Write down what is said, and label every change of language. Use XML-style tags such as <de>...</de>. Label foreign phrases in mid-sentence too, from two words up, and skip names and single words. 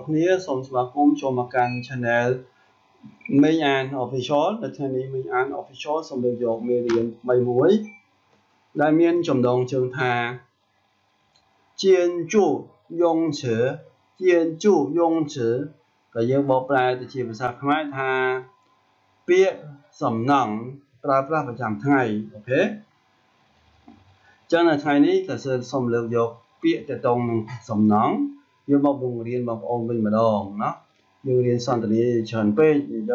<km>គ្នាសូមស្វាគមន៍ចូលមកកាន់ Channel មេញអាន Official នៅថ្ងៃនេះមេញអាន Official សូមលើក យកមេរៀនថ្មីមួយដែលមានចំណងជើងថា</km> <zh>建筑用词建筑用词</zh> <km>ក៏យើងបកប្រែទៅជាភាសាខ្មែរថាពាក្យសំណង់ប្រើប្រាស់ប្រចាំថ្ងៃអូខេអញ្ចឹងនៅ ថ្ងៃនេះក៏សូមលើកយកពាក្យទៅតងនឹងសំណង់យើងមកបង្រៀនបងប្អូនវិញម្ដងណាយើងរៀនសន្ទនាច្រើនពេកអញ្ចឹ</km>